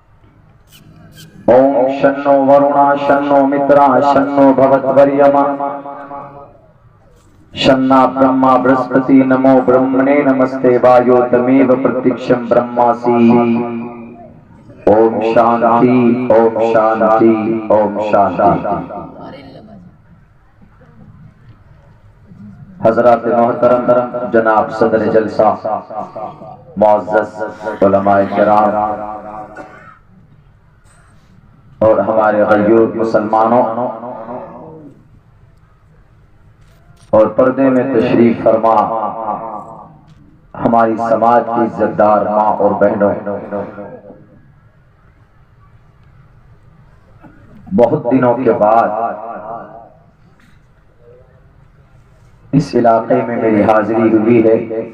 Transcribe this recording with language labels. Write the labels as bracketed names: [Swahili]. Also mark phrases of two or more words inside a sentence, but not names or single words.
[Sanskrit] ॐ शन्नो वरुणः शन्नो मित्रः शन्नो भवत्वर्यमा शन्नो ब्रह्मा बृहस्पतिः नमो ब्रह्मणे नमस्ते वायो तमेव प्रत्यक्षं ब्रह्मासि ॐ शान्तिः ॐ शान्तिः ॐ शान्तिः Om Shanti [Urdu] حضرات محترم جناب صدر جلسہ معزز علماء کرام اور ہمارے غیور مسلمانوں اور پردے میں تشریف فرما ہماری سماج کی عزت دار ماں اور بہنوں، بہت دنوں کے بعد اس علاقے میں میری حاضری ہوئی ہے۔